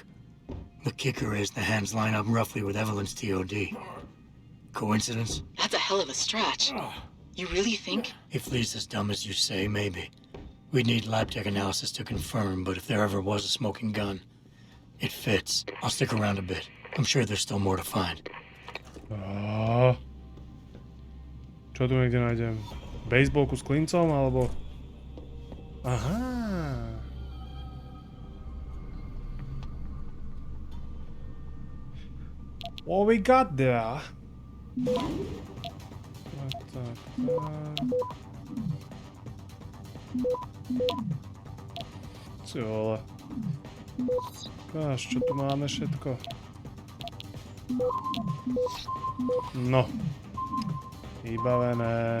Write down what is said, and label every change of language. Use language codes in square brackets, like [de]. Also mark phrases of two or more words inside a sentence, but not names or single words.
[en] The kicker is the hands line up roughly with Evelyn's TOD. Coincidence? That's a hell of a stretch. You really think? If Lee's as dumb as you say, maybe. We'd need lab tech analysis to confirm, but if there ever was a smoking gun, it fits. I'll stick around a bit. I'm sure there's still more to find. [sk] Čo tu niekde nájdem? Baseballku s klincom, alebo... Aha. [en] What we got there? [sk] Ty vole. Káž, čo tu máme všetko? No. Vybavené.